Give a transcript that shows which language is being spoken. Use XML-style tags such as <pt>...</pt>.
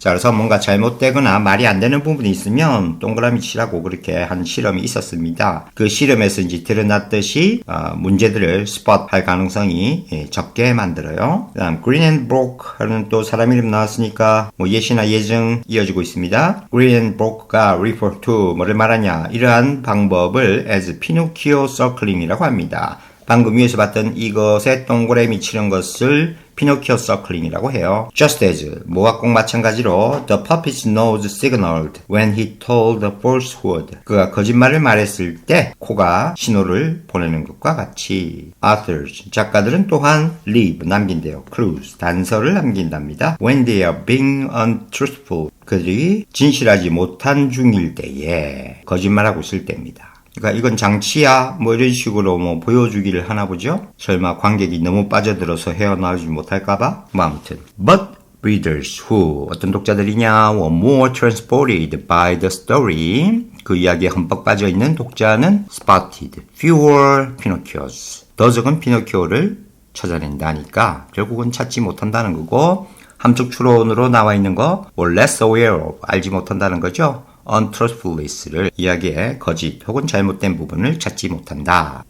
<ko>자, 그래서 뭔가 잘못되거나 말이 안 되는 부분이 있으면 동그라미 치라고 그렇게 한 실험이 있었습니다. 그 실험에서 이제 드러났듯이 문제들을 spot 할 가능성이 적게 만들어요. 그다음 green and broke 하는 또 사람 이름 나왔으니까 뭐 예시나 예증 이어지고 있습니다. green and broke가 refer to 뭐를 말하냐? 이러한 방법을</ko> <en>as Pinocchio circling</en> <ko>이라고 합니다. 방금 위에서 봤던 이것에 동그라미 치는 것을 피노키오 서클링이라고 해요.</ko> <en>Just as,</en> <ko>뭐가 꼭 마찬가지로</ko> <en>The puppet's nose signaled when he told the falsehood.</en> <ko>그가 거짓말을 말했을 때 코가 신호를 보내는 것과 같이 Authors, 작가들은 또한 leave, 남긴대요. clues, 단서를 남긴답니다.</ko> <en>When they are being untruthful.</en> <ko>그들이 진실하지 못한 중일 때에 거짓말하고 있을 때입니다. 그러니까 이건 장치야 뭐 이런 식으로 뭐 보여주기를 하나 보죠. 설마 관객이 너무 빠져들어서 헤어나오지 못할까봐. 뭐 아무튼</ko> <en>But readers who</en> <ko>어떤 독자들이냐</ko> <en>were more transported by the story.</en> <ko>그 이야기에 흠뻑 빠져있는 독자는</ko> <en>spotted fewer Pinocchios.</en> <ko>더 적은 피노키오를 찾아낸다니까 결국은 찾지 못한다는 거고 함축 추론으로 나와 있는 거</ko> <en>or less aware of</en> <ko>알지 못한다는 거죠. untruthfulness를 이야기에 거짓 혹은 잘못된 부분을 찾지 못한다.</ko>